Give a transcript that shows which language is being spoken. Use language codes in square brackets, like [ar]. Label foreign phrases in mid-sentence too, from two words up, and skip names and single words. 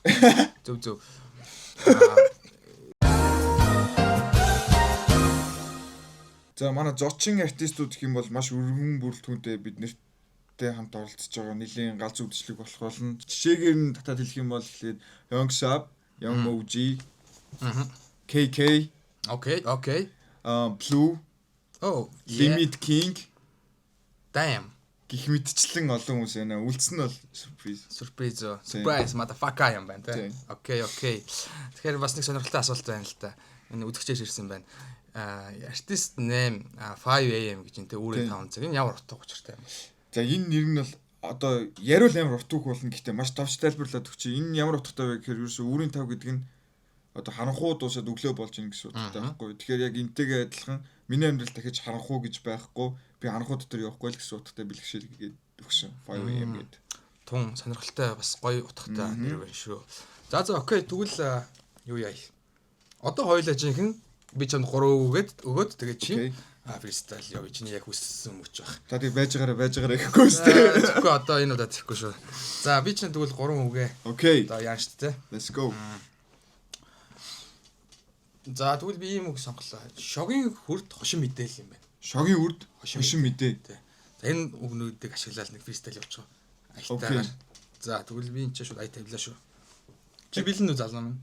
[mn] Зөв. За манай зочин артистууд гэх юм бол маш өргөн бүрэлдэхүүнтэй биднэртэй хамт оролцож байгаа нэлийн галз үдшилэг болох болно. Жишээгээр нь татаад хэлэх юм бол эхлээд Young Sab, Young Moji, KK, Okay. Blue, Limit King Damn. гэх мэтчлэн олон хүмүүс байна. Үлдсэн нь бол [en] Surprise motherfucker [mn] юм байна те. Окей. Тэгэхээр бас нэг сонирхолтой асуулт байна л да. Энэ үзэгчээр ирсэн байна. [en] Artist name [mn] 5am гэж энэ үүрээ 5 цаг. Энэ ямар утга учиртай юм бэ? За энэ нэр нь бол одоо яриул амар утга болно гэхдээ маш товч тайлбарлаад өгч. Энэ ямар утгатай вэ гэхээр ерөөсөө үүрийн 5 гэдэг нь одоо харанхуу дуусаад өглөө болж ийн гэсэн утгатай байхгүй. Тэгэхээр яг энтэйгээ адилхан миний амьдрал дахиж харанхуу гэж байхгүй. Би харанхуу дотор явахгүй л гэсэн утгатай бэлгшээлгээд өгсөн 5am гэдэг. Тун сонирхолтой бас гоё утгатай нэр байна шүү. За окей тэгвэл юу яа. Одоо хоёулаа жинхэнэ би чамд 3 өгөөд тэгээд чи фристайл явъя. Чиний яг хүссэн мөч баг. За тийм байж байгаараа гэхгүй шүү дээ. Тэгэхгүй одоо энэ удаа тэгэхгүй шүү. За би чинь тэгвэл 3 үгээ. Окей. Одоо яан штэ. [en] Let's go. [mn] За тэгвэл би ийм үг сонголоо. Шогийн хүрд хошин мэдээл юм байна. Шогийн үрд хошин мэдээ. За энэ үгнүүдийг ашиглаад нэг фристайл явуучих. Айтаа. За тэгвэл би энэ ч шууд ай тавилаа шүү. Чи бэлэн үү залуу минь?